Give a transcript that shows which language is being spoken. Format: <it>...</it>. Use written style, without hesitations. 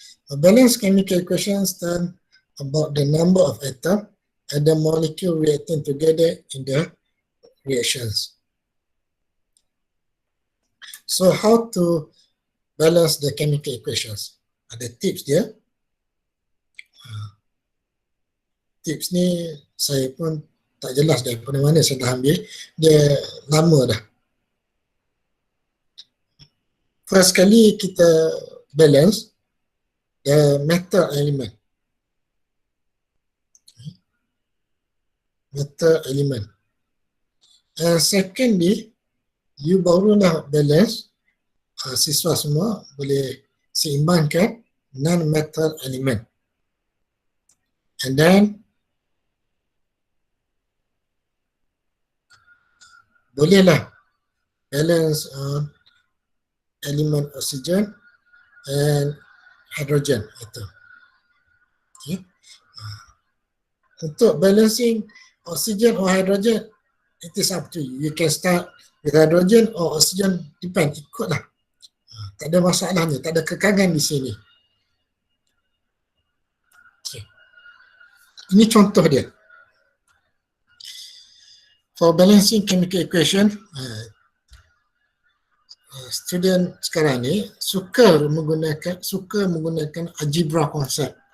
<en>A balanced chemical equation stands about the number of atoms and the molecule reacting together in the reactions. So how to balance the chemical equations?</en> <ms>Ada tips dia. Tips ni saya pun tak jelas daripada mana saya dah ambil. Dia lama dah.</ms> <en>First</en> <ms>kali kita</ms> <en>balance the metal element. Metal element. And secondly, you</en> <ms>baru nak</ms> <en>balance,</en> <ms>siswa semua boleh seimbangkan</ms> <en>non-metal element. And then</en> <ms>bolehlah</ms> <en>balance element oxygen and hydrogen atom. Okay. Untuk balancing oxygen or hydrogen, it is up to you. You can start with hydrogen or oxygen, depend,</en> <ms>ikutlah. Tak ada masalahnya, tak ada kekangan di sini. Okay. Ini contoh dia.</ms> <en>For balancing chemical equation,</en> <ms>student sekarang ni suka menggunakan algebra konsep.</ms>